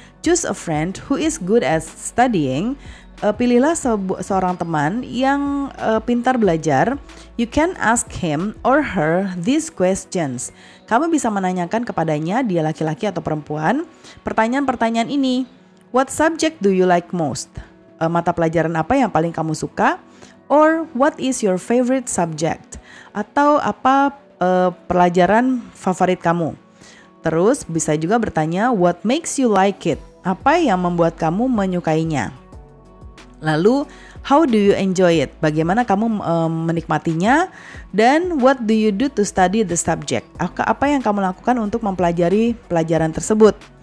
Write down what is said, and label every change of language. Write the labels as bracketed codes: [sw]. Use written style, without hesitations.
[en] Choose a friend who is good at studying. [id] Pilihlah seorang teman yang pintar belajar. [en] You can ask him or her these questions. [id] Kamu bisa menanyakan kepadanya, dia laki-laki atau perempuan, pertanyaan-pertanyaan ini. [en] What subject do you like most? [id] Mata pelajaran apa yang paling kamu suka? [en] Or what is your favorite subject? [id] Atau apa pelajaran favorit kamu? Terus bisa juga bertanya, [en] what makes you like it? [id] Apa yang membuat kamu menyukainya? Lalu, [en] how do you enjoy it? [id] Bagaimana kamu menikmatinya? [en] Dan what do you do to study the subject? [id] Apa yang kamu lakukan untuk mempelajari pelajaran tersebut?